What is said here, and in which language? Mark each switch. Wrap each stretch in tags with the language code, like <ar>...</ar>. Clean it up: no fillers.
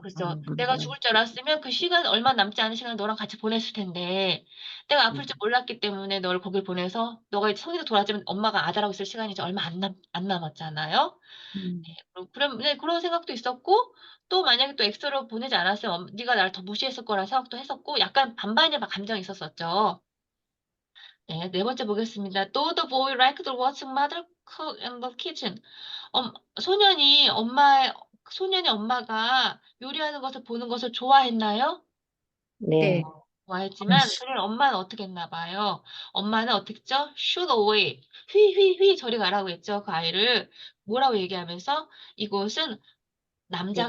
<ko>그래서 내가 죽을 줄 알았으면 그 시간 얼마 남지 않은 시간을 너랑 같이 보냈을 텐데 내가 아플 줄 몰랐기 때문에 너를 거길 보내서 너가 이제 성인으로 돌아왔지만 엄마가 아들하고 있을 시간이 이제 얼마 안 남았잖아요. 음, 네, 그런 생각도 있었고 또 만약에 또 엑스로 보내지 않았으면 네가 나를 더 무시했을 거라는 생각도 했었고 약간 반반의 감정이 있었었죠. 네, 네 번째 보겠습니다.</ko> <en>Do the boy like to watch mother cook in the kitchen?</en> <ko>엄, 소년이 엄마가 요리하는 것을 보는 것을 좋아했나요? 네. 네, 좋아했지만 그를 엄마는 어떻게 했나 봐요. 엄마는 어떻게 했죠?</ko> <en>shoot away.</en> <ko>휘휘휘 저리 가라고 했죠. 그 아이를 뭐라고 얘기하면서 이곳은 남자가</ko>